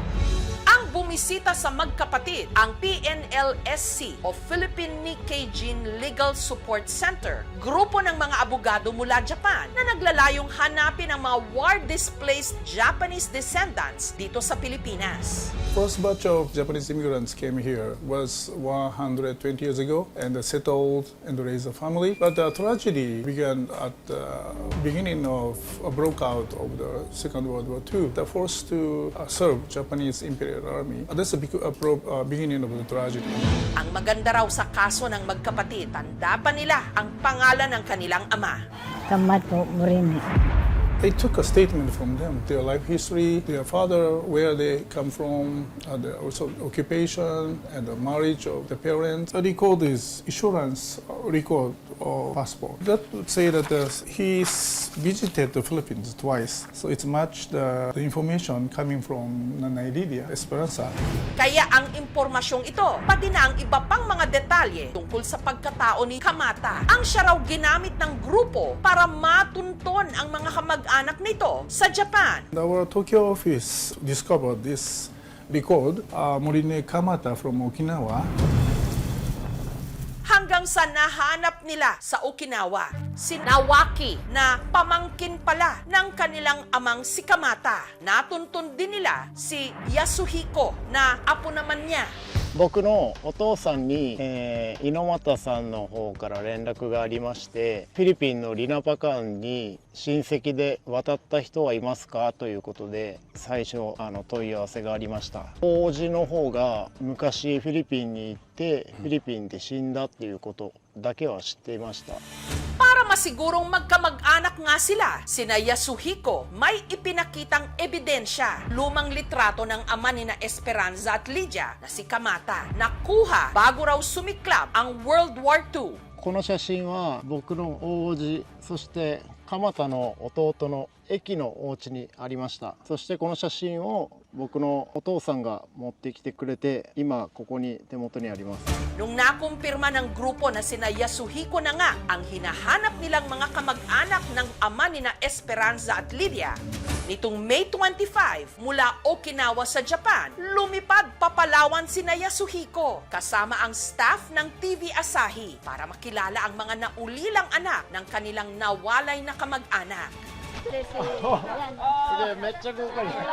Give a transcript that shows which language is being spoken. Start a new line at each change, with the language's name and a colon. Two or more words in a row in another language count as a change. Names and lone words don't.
Filipino: Ang bumisita sa magkapatid, ang PNLSC o Philippine Nikkei Jin Legal Support Center, grupo ng mga abogado mula Japan na naglalayong hanapin ang mga
English: war-displaced Japanese descendants
Filipino: dito sa Pilipinas.
English: First batch of Japanese immigrants came here was 120 years ago and settled and raised a family. But the tragedy began at the beginning of a broke out of the Second World War II. They're forced to serve Japanese Imperial Army. That's the beginning of the tragedy.
Filipino: Ang maganda raw sa kaso ng magkapatid, tanda pa nila ang pangalan ng kanilang ama. Kamato Morini.
English: They took a statement from them, their life history, their father, where they come from, also occupation and the marriage of the parents. They call this insurance record or passport. That would say that he's visited the Philippines twice. So it's much the information coming from Nanay Lydia Esperanza.
Filipino: Kaya ang impormasyong ito, pati na ang iba pang mga detalye tungkol sa pagkatao ni Kamata, ang siya raw ginamit ng grupo para matunton ang mga kamag-anak nito sa Japan.
English: Our Tokyo office discovered this record, Morine Kamata from Okinawa.
Filipino: Hanggang sa nahanap nila sa Okinawa, si Nawaki na pamangkin pala ng kanilang amang si Kamata. Natuntun din nila si Yasuhiko na apo naman niya.
Japanese: 僕のお父さんに、猪俣さんの方から連絡がありまして、フィリピンのリナパカンに親戚で渡った人はいますかということで最初問い合わせがありました。王子の方が昔フィリピンに行ってフィリピンで死んだっていうことだけは知っていました。
Filipino: Para masigurong magkamag-anak nga sila, sina Yasuhiko may ipinakitang ebidensya, lumang litrato ng ama ni na Esperanza at Lydia na si Kamata, nakuha bago raw sumiklab ang World War II.
Japanese: この写真は僕の大叔父、そして蒲田の弟の駅のお家にありました。そしてこの写真を僕のお父さんが持ってきてくれて、今ここに手元にあります。
Filipino: Nung nakumpirma ng grupo na sina Yasuhiko na nga ang hinahanap nilang mga kamag-anak ng ama ni na Esperanza at Lydia, nitong May 25 mula Okinawa sa Japan, lumipad papalawan sina Yasuhiko kasama ang staff ng TV Asahi para makilala ang mga naulilang anak ng kanilang nawalay na kamag-anak.
Japanese: すげえめっちゃ豪華に。